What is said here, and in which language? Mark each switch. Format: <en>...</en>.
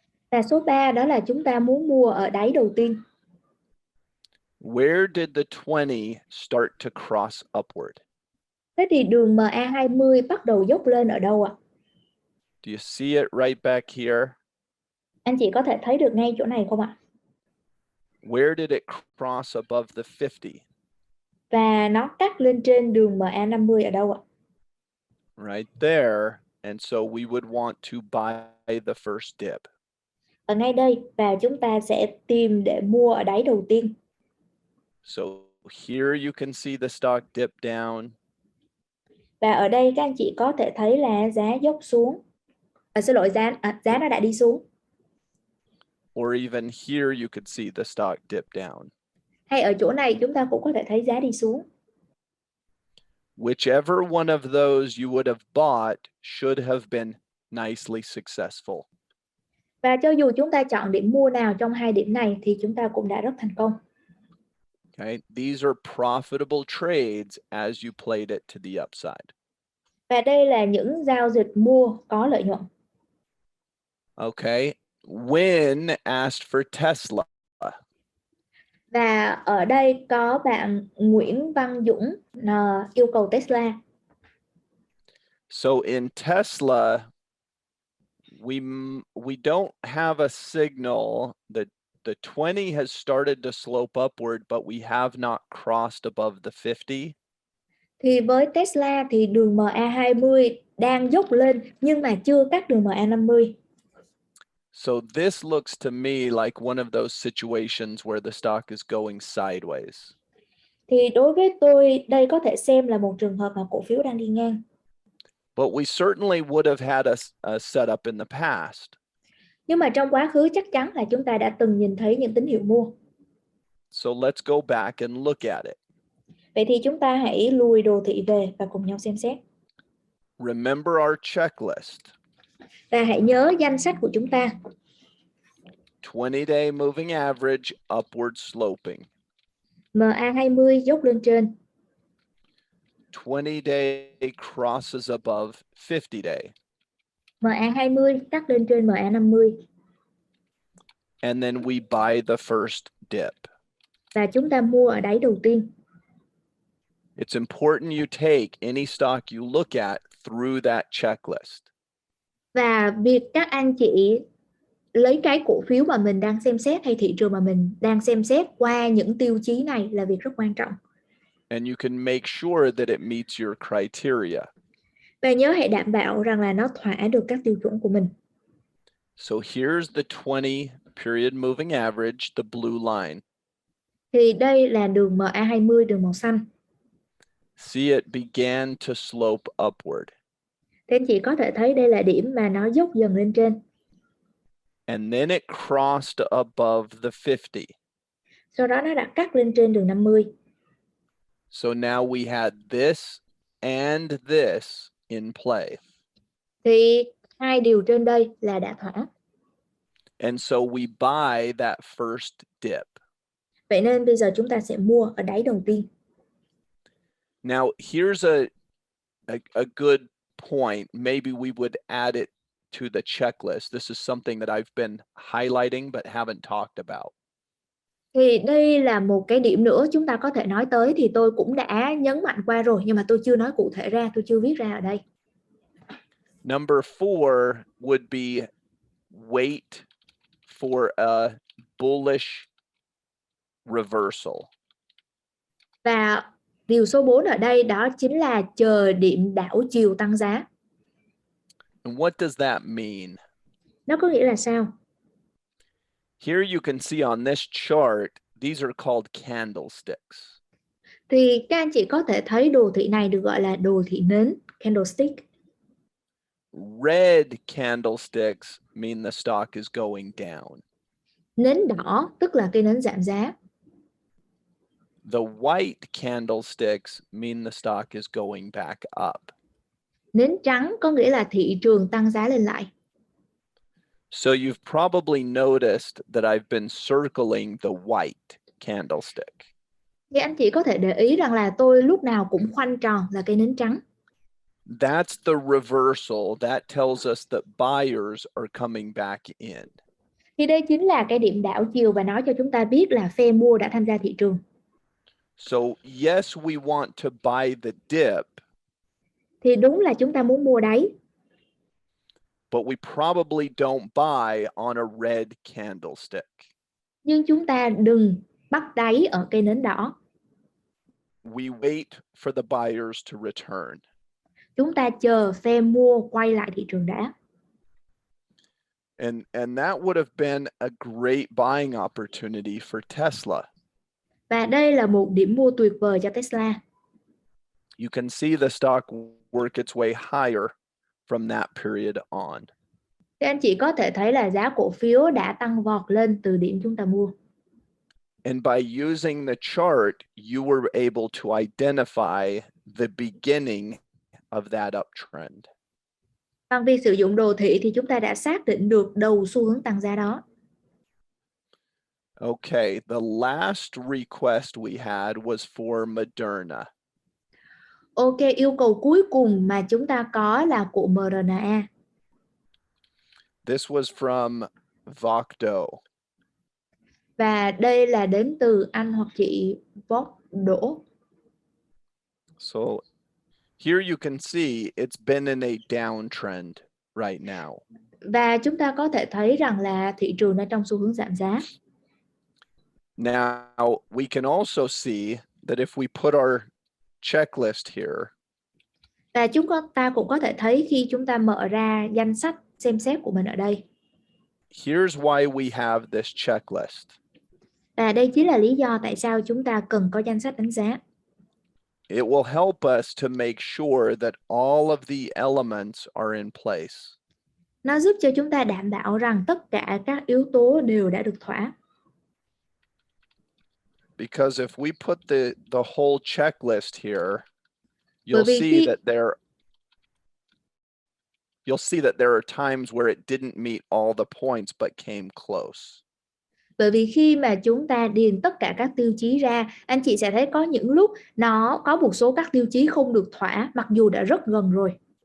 <vi>Và số 3 đó là chúng ta muốn mua ở đáy đầu tiên.</vi> <en>Where did the 20 start to cross upward?</en> <vi>Thế thì đường MA20 bắt đầu dốc lên ở đâu ạ?</vi> <en>Do you see it right back here?</en> <vi>Anh chị có thể thấy được ngay chỗ này không ạ?</vi> <en>Where did it cross above the 50?</en> <vi>Và nó cắt lên trên đường MA50 ở đâu ạ?</vi> <en>Right there. And so we would want to buy the first dip.</en> <vi>Ở ngay đây, và chúng ta sẽ tìm để mua ở đáy đầu tiên.</vi> <en>So here you can see the stock dip down.</en> <vi>Và ở đây các anh chị có thể thấy là giá dốc xuống. Giá nó đã đi xuống.</vi> <en>Or even here you could see the stock dip down.</en> <vi>Hay ở chỗ này chúng ta cũng có thể thấy giá đi xuống.</vi> <en>Whichever one of those you would have bought should have been nicely successful.</en> <vi>Và cho dù chúng ta chọn điểm mua nào trong hai điểm này thì chúng ta cũng đã rất thành công.</vi> <en>Okay, these are profitable trades as you played it to the upside.</en> <vi>Và đây là những giao dịch mua có lợi nhuận.</vi> <en>Okay, Win asked for Tesla.</en> <vi>Và ở đây có bạn Nguyễn Văn Dũng yêu cầu Tesla.</vi> <en>So in Tesla, we don't have a signal that the 20 has started to slope upward, but we have not crossed above the 50.</en> <vi>Thì với Tesla thì đường MA20 đang dốc lên nhưng mà chưa cắt đường MA50.</vi> <en>So this looks to me like one of those situations where the stock is going sideways.</en> <vi>Thì đối với tôi đây có thể xem là một trường hợp mà cổ phiếu đang đi ngang.</vi> <en>But we certainly would have had a setup in the past.</en> <vi>Nhưng mà trong quá khứ chắc chắn là chúng ta đã từng nhìn thấy những tín hiệu mua.</vi> <en>So let's go back and look at it.</en> <vi>Vậy thì chúng ta hãy lùi đồ thị về và cùng nhau xem xét.</vi> <en>Remember our checklist.</en> <vi>Và hãy nhớ danh sách của chúng ta.</vi> <en>20-day moving average upward sloping.</en> <vi>MA20 dốc lên trên.</vi> <en>20-day crosses above 50-day.</en> <vi>MA20 cắt lên trên MA50.</vi> <en>And then we buy the first dip.</en> <vi>Và chúng ta mua ở đáy đầu tiên.</vi> <en>It's important you take any stock you look at through that checklist.</en> <vi>Và việc các anh chị lấy cái cổ phiếu mà mình đang xem xét hay thị trường mà mình đang xem xét qua những tiêu chí này là việc rất quan trọng.</vi> <en>And you can make sure that it meets your criteria.</en> <vi>Và nhớ hãy đảm bảo rằng là nó thỏa được các tiêu chuẩn của mình.</vi> <en>So here's the 20 period moving average, the blue line.</en> <vi>Thì đây là đường MA20, đường màu xanh.</vi> <en>See it began to slope upward.</en> <vi>Thế anh chị có thể thấy đây là điểm mà nó dốc dần lên trên.</vi> <en>And then it crossed above the 50.</en> <vi>Sau đó nó đã cắt lên trên đường 50.</vi> <en>So now we had this and this in play.</en> <vi>Thì hai điều trên đây là đã thỏa.</vi> <en>And so we buy that first dip.</en> <vi>Vậy nên bây giờ chúng ta sẽ mua ở đáy đầu tiên.</vi> <en>Now here's a good point. Maybe we would add it to the checklist. This is something that I've been highlighting but haven't talked about.</en> <vi>Thì đây là một cái điểm nữa chúng ta có thể nói tới, thì tôi cũng đã nhấn mạnh qua rồi nhưng mà tôi chưa nói cụ thể ra, tôi chưa viết ra ở đây.</vi> <en>Number 4 would be wait for a bullish reversal.</en> <vi>Và điều số 4 ở đây đó chính là chờ điểm đảo chiều tăng giá.</vi> <en>And what does that mean?</en> <vi>Nó có nghĩa là sao?</vi> <en>Here you can see on this chart, these are called candlesticks.</en> <vi>Thì các anh chị có thể thấy đồ thị này được gọi là đồ thị nến, candlestick.</vi> <en>Red candlesticks mean the stock is going down.</en> <vi>Nến đỏ tức là cây nến giảm giá.</vi> <en>The white candlesticks mean the stock is going back up.</en> <vi>Nến trắng có nghĩa là thị trường tăng giá lên lại.</vi> <en>So you've probably noticed that I've been circling the white candlestick.</en> <vi>Thì anh chị có thể để ý rằng là tôi lúc nào cũng khoanh tròn là cây nến trắng.</vi> <en>That's the reversal. That tells us that buyers are coming back in.</en> <vi>Thì đây chính là cái điểm đảo chiều và nói cho chúng ta biết là phe mua đã tham gia thị trường.</vi> <en>So yes, we want to buy the dip.</en> <vi>Thì đúng là chúng ta muốn mua đáy.</vi> <en>But we probably don't buy on a red candlestick.</en> <vi>Nhưng chúng ta đừng bắt đáy ở cây nến đỏ.</vi> <en>We wait for the buyers to return.</en> <vi>Chúng ta chờ phe mua quay lại thị trường đã.</vi> <en>And that would have been a great buying opportunity for Tesla.</en> <vi>Và đây là một điểm mua tuyệt vời cho Tesla.</vi> <en>You can see the stock work its way higher from that period on.</en> <vi>Thì anh chị có thể thấy là giá cổ phiếu đã tăng vọt lên từ điểm chúng ta mua.</vi> <en>And by using the chart, you were able to identify the beginning of that uptrend.</en> <vi>Bằng việc sử dụng đồ thị thì chúng ta đã xác định được đầu xu hướng tăng giá đó.</vi> <en>Okay, the last request we had was for Moderna.</en> <vi>Ok, yêu cầu cuối cùng mà chúng ta có là của mRNA.</vi> <en>This was from Vocdo.</en> <vi>Và đây là đến từ anh hoặc chị Vóc Đỗ.</vi> <en>So here you can see it's been in a downtrend right now.</en> <vi>Và chúng ta có thể thấy rằng là thị trường đang trong xu hướng giảm giá.</vi> <en>Now, we can also see that if we put our checklist here,</en> <vi>Và ta cũng có thể thấy khi chúng ta mở ra danh sách xem xét của mình ở đây.</vi> <en>here's why we have this checklist.</en> <vi>Và đây chính là lý do tại sao chúng ta cần có danh sách đánh giá.</vi> <en>It will help us to make sure that all of the elements are in place.</en> <vi>Nó giúp cho chúng ta đảm bảo rằng tất cả các yếu tố đều đã được thỏa.</vi> <en>Because if we put the whole checklist here,</en> <vi>Bởi vì khi</vi> <en>you'll see that there are times where it didn't meet all the points but came close.</en> <vi>Bởi vì khi mà chúng ta điền tất cả các tiêu chí ra, anh chị sẽ thấy có những lúc nó có một số các tiêu chí không được thỏa mặc dù đã rất gần rồi.</vi>